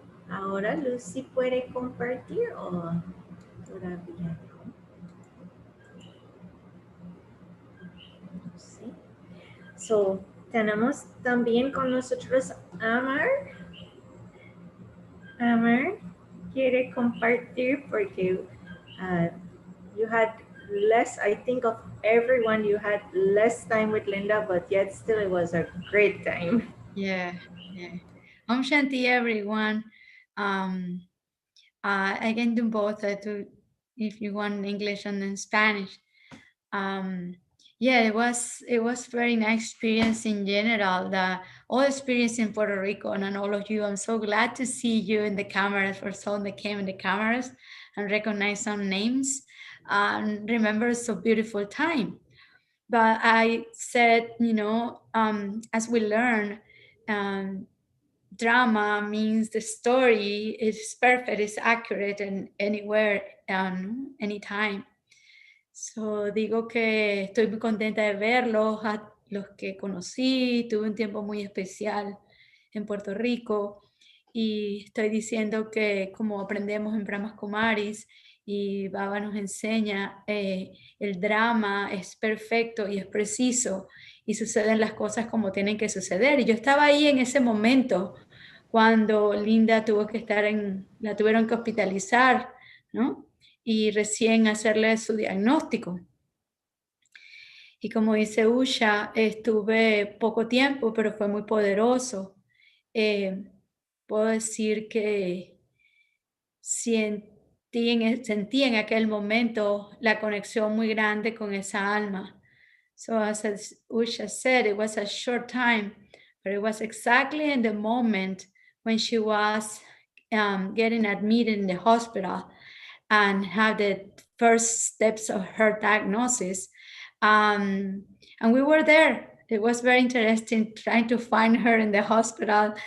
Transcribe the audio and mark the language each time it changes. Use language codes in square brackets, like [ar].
[es] Ahora Lucy puede compartir o todavía no. Sí. So, tenemos también con nosotros Amar. Amar quiere compartir porque [en] you had less, I think of everyone, you had less time with Linda, but yet still it was a great time. Yeah. Om Shanti, everyone. I can do both. I do, if you want, English and then Spanish. Yeah, it was very nice experience in general. The all experience in Puerto Rico and all of you. I'm so glad to see you in the cameras, for some that came in the cameras and recognize some names. Remember, so beautiful time. But I said, as we learn, drama means the story is perfect, it's accurate, and anywhere, anytime. [es] So digo que estoy muy contenta de verlos, a los que conocí, tuve un tiempo muy especial en Puerto Rico y estoy diciendo que como aprendemos en Brahmas Kumaris y Baba nos enseña, el drama es perfecto y es preciso y suceden las cosas como tienen que suceder. Y yo estaba ahí en ese momento cuando Linda tuvo que estar la tuvieron que hospitalizar, ¿no? Y recién hacerle su diagnóstico. Y como dice Usha, estuve poco tiempo, pero fue muy poderoso. Puedo decir que sentí en aquel momento la conexión muy grande con esa alma. [en] So as Usha said, it was a short time, but it was exactly in the moment when she was getting admitted in the hospital and have the first steps of her diagnosis. And we were there. It was very interesting trying to find her in the hospital.